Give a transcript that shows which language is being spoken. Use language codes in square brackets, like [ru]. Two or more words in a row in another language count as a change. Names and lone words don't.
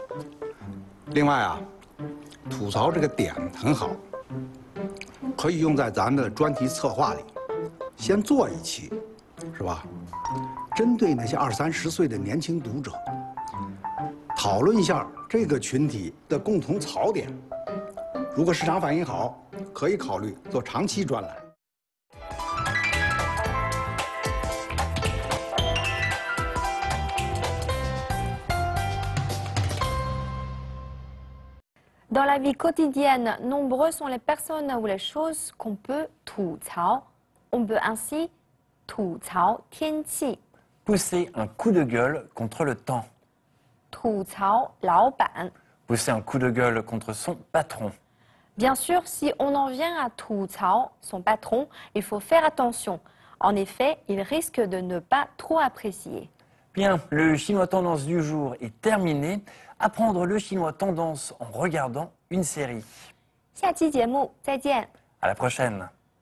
[zh] 另外啊，吐槽这个点很好，可以用在咱们的专题策划里，先做一期，是吧？针对那些20、30岁的年轻读者，讨论一下这个群体的共同槽点。如果市场反应好，可以考虑做长期专栏。 [fr] Dans la vie quotidienne, nombreux sont les personnes ou les choses qu'on peut 吐槽. On peut ainsi [zh] 吐槽天气, [fr] Pousser un coup de gueule contre le temps. [zh] 吐槽老板. [fr] Pousser un coup de gueule contre son patron. Bien sûr, si on en vient à 吐槽 son patron, il faut faire attention. En effet, il risque de ne pas trop apprécier. Bien, le chinois tendance du jour est terminé. Apprendre le chinois tendance en regardant une série. [zh] 下期节目再见。 [fr] À la prochaine.